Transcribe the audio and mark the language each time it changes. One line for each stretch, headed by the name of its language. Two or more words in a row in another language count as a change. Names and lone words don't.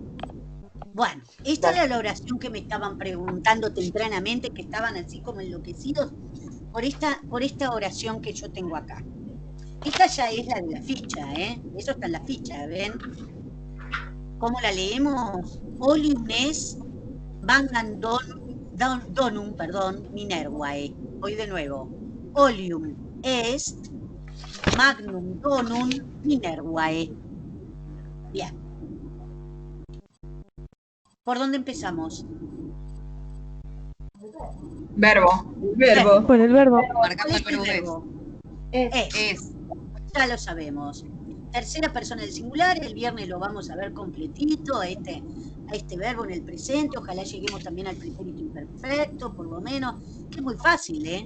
Spanish: Bueno, esta era la oración que me estaban preguntando tempranamente, que estaban así como enloquecidos por esta oración que yo tengo acá. Esta ya es la de la ficha, ¿eh? Eso está en la ficha, ¿ven? ¿Cómo la leemos?
Latin: Olium est magnum donum, Minervae.
Spanish: Voy de nuevo.
Latin: Olium est magnum donum Minervae.
Spanish: Bien. ¿Por dónde empezamos? Verbo. Con el verbo. Marcando el verbo. Es. Ya lo sabemos. Tercera persona del singular, el viernes lo vamos a ver completito, a este verbo en el presente, ojalá lleguemos también al pretérito imperfecto, por lo menos, que es muy fácil, ¿eh?